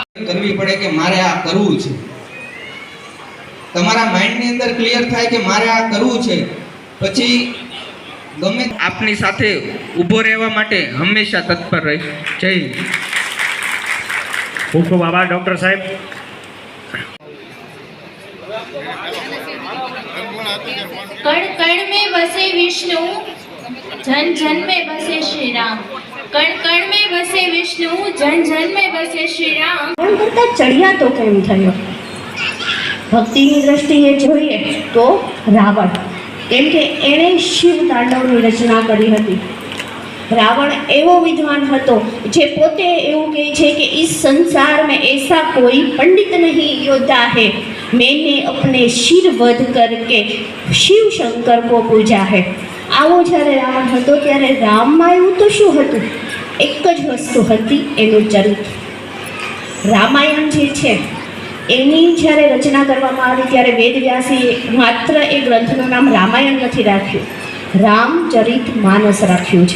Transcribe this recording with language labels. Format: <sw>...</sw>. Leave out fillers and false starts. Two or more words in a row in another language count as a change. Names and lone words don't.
<gu>કરવી પડે કે મારે આ કરવું છે. તમારા માઇન્ડની અંદર ક્લિયર થાય કે મારે આ કરવું છે, પછી ગમે આપની સાથે ઊભો રહેવા માટે હંમેશા તત્પર રહી. જય હિન્દ. ખૂબ ખૂબ આભાર ડૉક્ટર સાહેબ.</gu> <hi>कण कण में बसे विष्णु, जन जन में बसे श्री राम. कण कण में बसे विष्णु, जन जन में बसे श्री राम.</hi> <gu>પણ કરતા ચડિયા તો કેમ થયો? ભક્તિની દ્રષ્ટિએ જોઈએ તો રાવણ, કેમ કે એણે શિવ તાંડવની રચના કરી હતી. રાવણ એવો વિદ્વાન હતો જે પોતે એવું કહે છે કે</gu> <hi>इस संसार में ऐसा कोई पंडित नहीं योद्धा है, मैंने अपने शिर वध करके शिव शंकर को पूजा है.</hi> <gu>आवो જ્યારે રાવણ હતો ત્યારે રામમાં એવું તો શું હતું? એક જ વસ્તુ હતી, એનું ચરિત્ર. રામાયણ જે છે એની જ્યારે રચના કરવામાં આવી ત્યારે વેદવ્યાસે માત્ર એ ગ્રંથનું નામ રામાયણ નથી રાખ્યું, રામચરિત માનસ રાખ્યું છે.</gu>